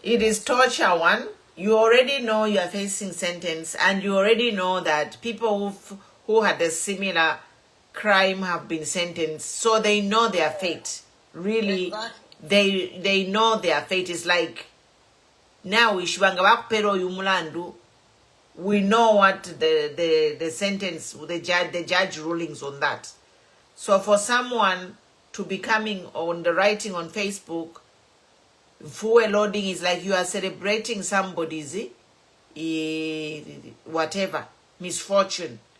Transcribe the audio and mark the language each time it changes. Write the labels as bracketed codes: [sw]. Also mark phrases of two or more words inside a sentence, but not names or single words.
[en] It is torture one. You already know you are facing sentence, and you already know that people who had a similar crime have been sentenced, so they know their fate. Really, Exactly. they know their fate. Is like now [bem] ishibanga bakupera oyu mulandu. [en] We know what the sentence, the judge rulings on that. So for someone to be coming on the writing on Facebook, full loading is like you are celebrating somebody's whatever misfortune.